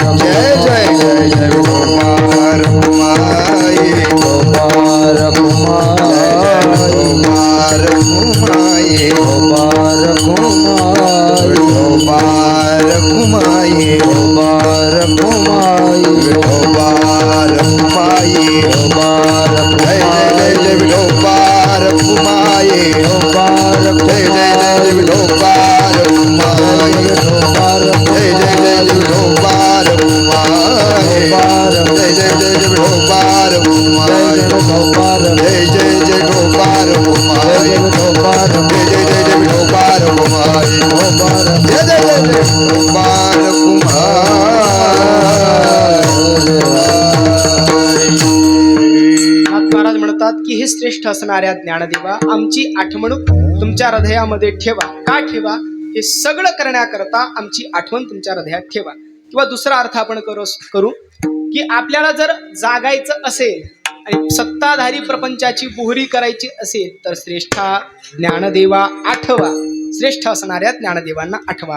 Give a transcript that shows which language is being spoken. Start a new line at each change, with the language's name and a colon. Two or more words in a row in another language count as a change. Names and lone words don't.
Marathi: जय जय जय जय विठो पार कुमाई पार कुमाई पार कुमाई पार कुमाई विठो पार कुमाई पार कुमाई विठो पार कुमाई पार जय जय जय विठो पार कुमाई पार जय जय जय विठो पार कुमाई पार जय जय जय विठो पार कुमाई जय जय जय विठो पार कुमाई जय जय जय विठो पार कुमाई जय जय जय विठो पार कुमाई जय जय जय विठो पार नाथ महाराज म्हणतात की हे श्रेष्ठ असणाऱ्या ज्ञानदेवा आमची आठवणूक तुमच्या हृदयामध्ये ठेवा. का ठेवा? हे सगळं करण्याकरता आमची आठवण तुमच्या हृदयात ठेवा. किंवा दुसरा अर्थ आपण करू की आपल्याला जर जागायचं असेल आणि सत्ताधारी प्रपंचाची बोहरी करायची असेल तर श्रेष्ठ ज्ञानदेवा आठवा, श्रेष्ठ असणाऱ्या ज्ञानदेवांना आठवा.